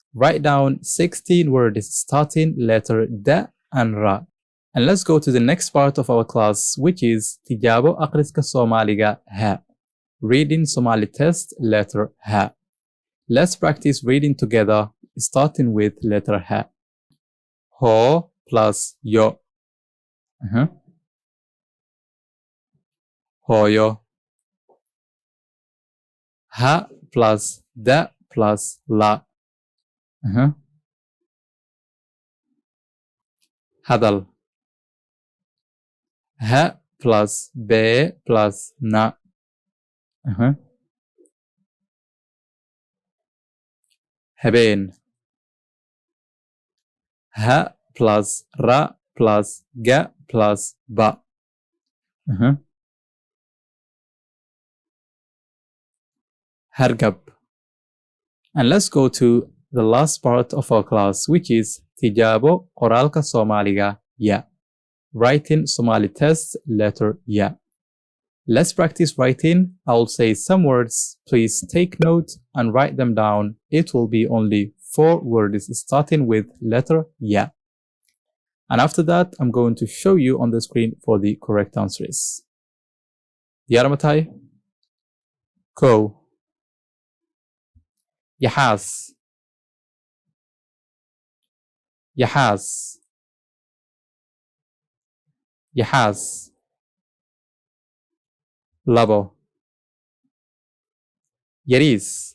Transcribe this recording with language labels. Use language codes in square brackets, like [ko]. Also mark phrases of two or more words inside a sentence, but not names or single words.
[en] Write down 16 words starting letter da and ra. And let's go to the next part of our class, which is [so] Tijaabo Akhriska Soomaaliga ha. [en] Reading Somali test letter ha. Let's practice reading together, starting with letter ha. Ho plus yo. Hoyo. Ha plus da plus la. Hadal. Ha plus be plus na. Habeen. Ha plus ra plus ga plus ba. Hargab. And let's go to the last part of our class, which is [so] Tijaabo qoraalka Soomaaliga ya. [en] Writing Somali test letter ya. Let's practice writing. I'll say some words. Please take note and write them down. It will be only 4 words starting with letter ya. And after that, I'm going to show you on the screen for the correct answers. [so] Diyaar ma tahay? Kow. Yaxaas. Yaxaas. yaxaas labo yariis